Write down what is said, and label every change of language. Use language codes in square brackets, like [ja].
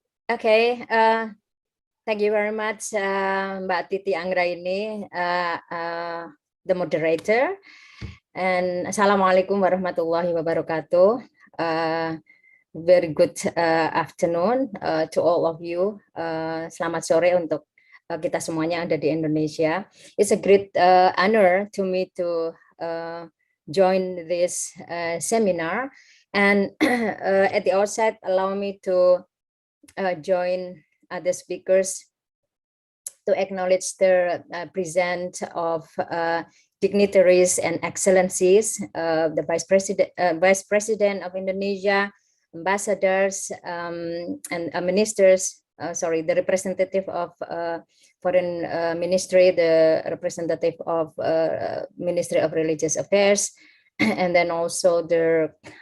[en] Okay, thank you very much, Mbak Titi Anggraini, the moderator. And Assalamualaikum warahmatullahi wabarakatuh. Very good afternoon to all of you. [id] Selamat sore untuk kita semuanya ada di Indonesia. [en] It's a great honor to me to join this seminar. And at the outset, allow me to join other speakers to acknowledge the presence of dignitaries and excellencies, the Vice President of Indonesia, ambassadors and ministers, the representative of Foreign Ministry, the representative of Ministry of Religious Affairs, and then also the